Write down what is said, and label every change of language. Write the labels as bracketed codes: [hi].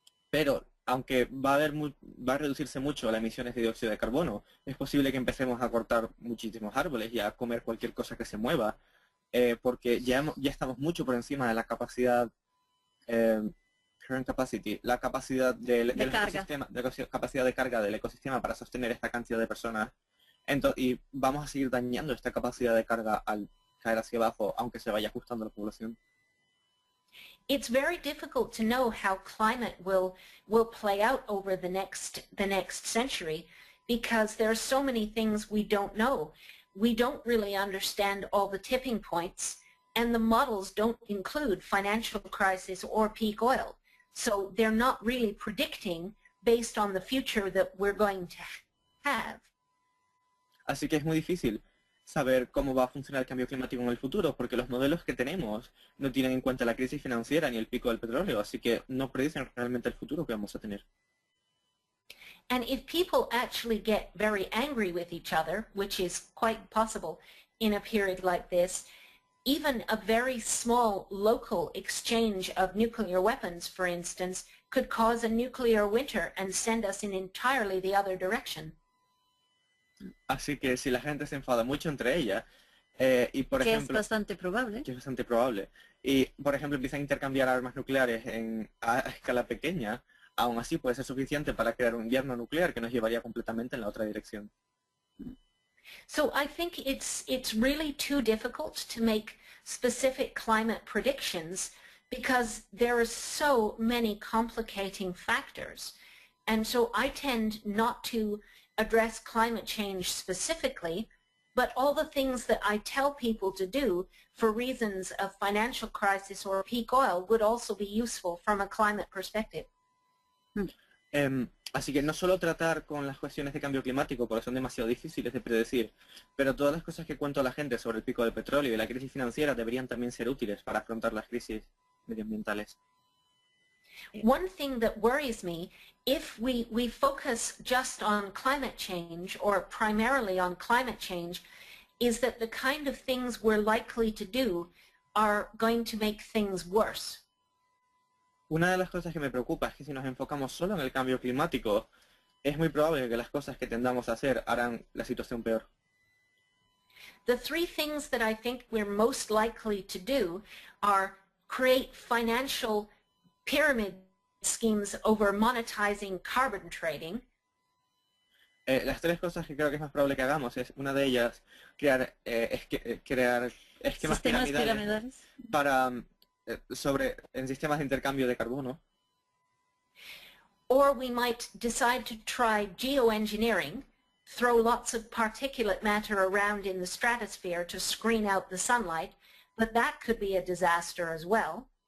[es] Pero aunque va a reducirse mucho las emisiones de dióxido de carbono, es posible que empecemos a cortar muchísimos árboles y a comer cualquier cosa que se mueva, porque ya estamos mucho por encima de la capacidad [en] current capacity, [es] la capacidad del ecosistema, capacidad de carga del ecosistema para sostener esta cantidad de personas. Y vamos a seguir dañando esta capacidad de carga al caer hacia abajo, aunque se vaya ajustando la población. [en] It's very difficult to know how climate will play out over the next century, because there are so many things we don't know. We don't really understand all the tipping points, and the models don't include financial crisis or peak oil. So they're not really predicting based on the future that we're going to have. [es] Así que es muy difícil saber cómo va a funcionar el cambio climático en el futuro, porque los modelos que tenemos no tienen en cuenta la crisis financiera ni el pico del petróleo, así que no predicen realmente el futuro que vamos a tener. [en] And if people actually get very angry with each other, which is quite possible in a period like this, even a very small local exchange of nuclear weapons, for instance, could cause a nuclear winter and send us in entirely the other direction. [es] Así que si la gente se enfada mucho entre ellas, y por ejemplo... Que es bastante probable. Que es bastante probable. Y, por ejemplo, empiezan a intercambiar armas nucleares a escala pequeña, aún así puede ser suficiente para crear un invierno nuclear que nos llevaría completamente en la otra dirección. [en] So I think it's really too difficult to make specific climate predictions, because there are so many complicating factors. And so I tend not to address climate change specifically, but all the things that I tell people to do for reasons of financial crisis or peak oil would also be useful from a climate perspective. [es] Así que no solo tratar con las cuestiones de cambio climático, porque son demasiado difíciles de predecir, pero todas las cosas que cuento a la gente sobre el pico del petróleo y la crisis financiera deberían también ser útiles para afrontar las crisis medioambientales. [en] One thing that worries me, if we focus just on climate change or primarily on climate change, is that the kind of things we're likely to do are going to make things worse. [es] Una de las cosas que me preocupa es que si nos enfocamos solo en el cambio climático, es muy probable que las cosas que tendamos a hacer harán la situación peor. [en] The three things that I think we're most likely to do are create financial pyramid schemes over monetizing carbon trading. [es] Las tres cosas que creo que es más probable que hagamos es, una de ellas, crear esquemas Sistemas piramidales piramidales. para en sistemas de intercambio de carbono. [en] Or we might decide to try geoengineering, throw lots of particulate matter around in the stratosphere to screen out the sunlight, but that could be a disaster as well.